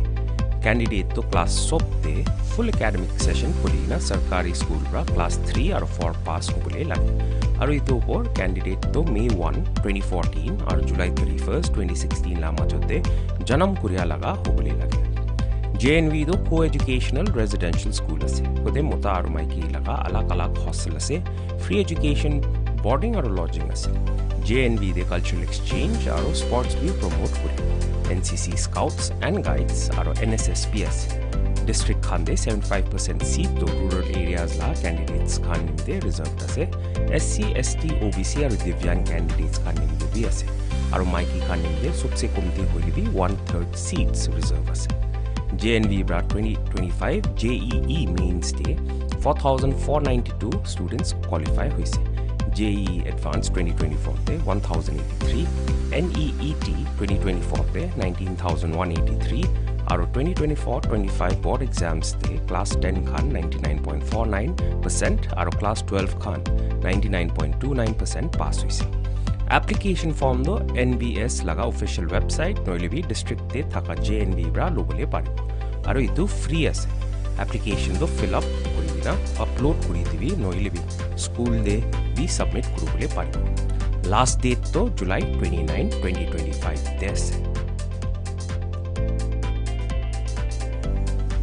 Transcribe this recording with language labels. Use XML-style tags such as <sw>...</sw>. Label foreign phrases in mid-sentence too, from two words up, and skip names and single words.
<nag>Candidate to class sobte</nag> <en>full academic session</en> <nag>purina sarkari school bra</nag> <en>class 3 or 4 pass</en> <nag>hobole lage aru itu por candidate to May 1 2014 or July 31st 2016 la majote janam kuriya laga hobole lage। JNV do</nag> <en>co-educational residential school</en> <nag>ase kode mota aru maiki laga alak alak hostel ase</nag> <en>free education boarding</en> <nag>aru lodging ase। JNV de</nag> <en>cultural exchange</en> <nag>aru sports bi promote kore। NCC Scouts and Guides aro NSSPS district khande 75% seat to</nag> <en>rural areas</en> <nag>la candidates khan nimde reserved ase। SC ST OBC aro Divyang candidates khan nimde bi ase aro maiki khan nimde sobse komti hoile bi 1/3 seats reserve ase। JNV bra 2025 JEE mains day 4,492 students qualify hoise। JEE Advanced 2024 te 1,083, NEET 2024 te 19,183 aro 2024-25</nag> <en>board exams</en> <nag>te class 10 khan 99.49% aro class 12 khan 99.29% pass hoise। Application form do NBS laga</nag> <en>official website</en> <nag>noilibi district te thaka JNV bra lobole paribo aro itu free ase। Application do</nag> <en>fill up</en> <nag>kuribina upload kuri dibi noilibi school de bi submit kurubole paribo। Last date to July 29 2025 te ase।</nag>